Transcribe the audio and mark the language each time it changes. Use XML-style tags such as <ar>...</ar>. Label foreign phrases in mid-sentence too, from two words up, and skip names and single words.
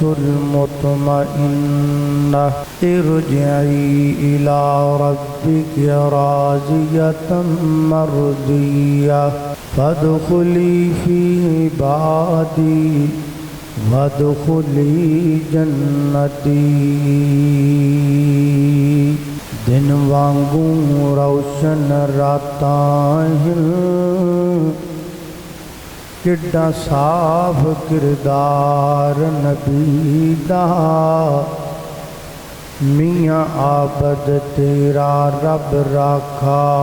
<ar>المطمئنة ارجعي إلى ربك راضية مرضية فادخلي في عبادي وادخلی جنتی</ar> <pa>دن وانگوں روشن راتاں ہیں کڈا صاف کردار نبی دا میاں عابد تیرا رب راکھا</pa>